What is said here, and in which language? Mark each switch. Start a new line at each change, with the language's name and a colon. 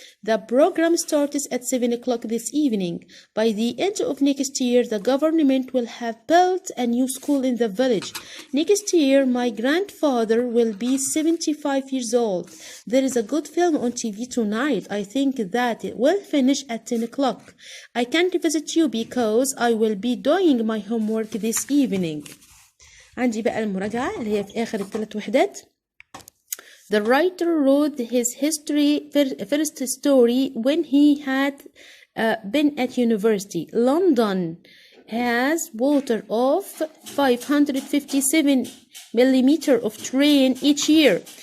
English: The program starts at 7 o'clock this evening. By the end of next year, the government will have built a new school in the village. Next year, my grandfather will be 75 years old. There is a good film on TV tonight. I think that it will finish at 10 o'clock. I can't visit you because I will be doing my homework this evening.
Arabic: عندي بقى المراجعة اللي هي في آخر ال3 وحدات.
English: The writer wrote his first story when he had been at university. London has water of 557 millimeters of rain each year.